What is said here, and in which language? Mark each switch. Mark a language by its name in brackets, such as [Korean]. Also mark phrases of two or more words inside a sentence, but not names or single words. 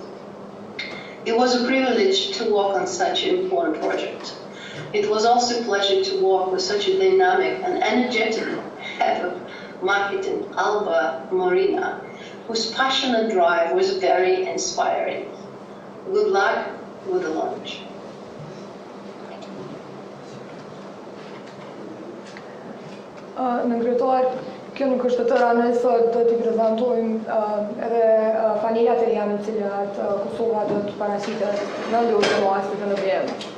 [English] It was a privilege to work on such an important project. It was also a pleasure to work with such a dynamic and energetic head of marketing, Alba Morina, whose passion and drive was very inspiring. Good luck with the launch. [Albanian] Në kryetar, kjo nuk është të tëra, ne sot do t'i prezantojmë edhe fanellat e reja në cilat Kosova do të paraqitet në ndërtimi të FFK-së.